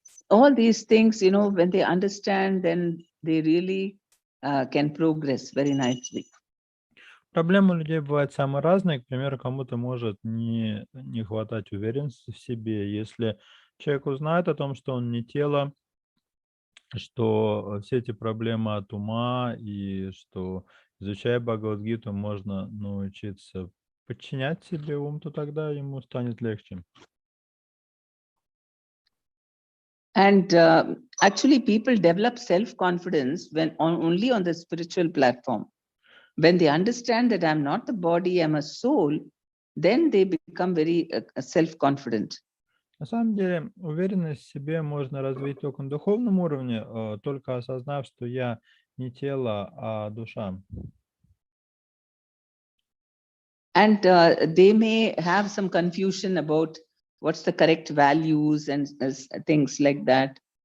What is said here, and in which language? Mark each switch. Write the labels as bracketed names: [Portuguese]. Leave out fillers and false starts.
[English] All these things, when they understand, then they really can progress very nicely. [Russian] Проблемы у людей бывают самые разные. К примеру, кому-то может не хватать уверенности в себе. Если человек узнает о том, что он не тело, что все эти проблемы от ума, и что, изучая Бхагавад-гиту, можно научиться подчинять себе ум, то тогда ему станет легче. [English] And actually, people develop self-confidence only on the spiritual platform. When they understand that I'm not the body, I'm a soul, then they become very self-confident. [Russian] На самом деле, уверенность в себе можно развить только на духовном уровне, только осознав, что я не тело, а душа. [English] And they may have some confusion about what's the correct values and things like that.